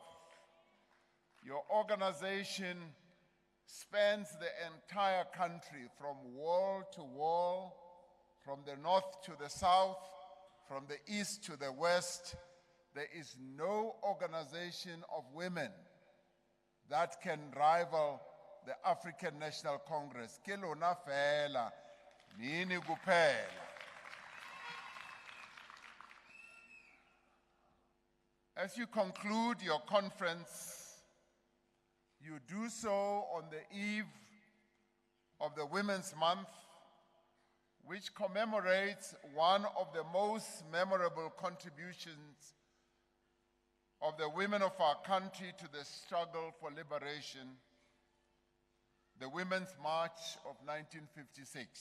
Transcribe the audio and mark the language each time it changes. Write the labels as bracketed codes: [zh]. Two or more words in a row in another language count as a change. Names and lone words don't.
[en] Your organization spans the entire country from wall to wall, from the north to the south, from the east to the west. There is no organization of women that can rival the African National Congress. [tn] Ke lona fela, [zu] nini kuphela. [en] As you conclude your conference, you do so on the eve of the Women's Month, which commemorates one of the most memorable contributions of the women of our country to the struggle for liberation, the Women's March of 1956.